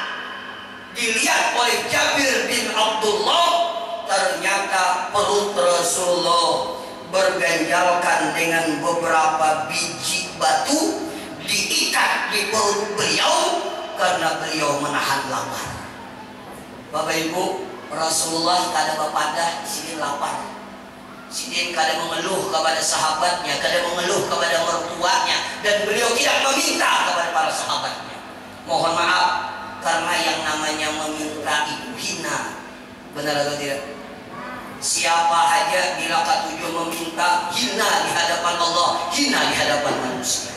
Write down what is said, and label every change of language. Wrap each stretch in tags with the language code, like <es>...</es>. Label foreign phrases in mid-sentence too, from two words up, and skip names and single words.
<id>Dilihat oleh Jabir bin Abdullah, ternyata perut Rasulullah berganjalkan dengan beberapa biji batu diikat di perut beliau karena beliau menahan lapar. Bapak Ibu,</id> <bjn>Rasulullah kada bapadah sidin lapar. Sidin kada mengeluh kepada sahabatnya, kada mengeluh</bjn> <id>kepada mertuanya, dan beliau tidak meminta kepada para sahabatnya. Mohon maaf, karena yang namanya meminta itu hina. Benar atau tidak? Siapa aja</id> <bjn>bila katujuan</bjn> <id>meminta, hina di hadapan Allah, hina di hadapan manusia.</id>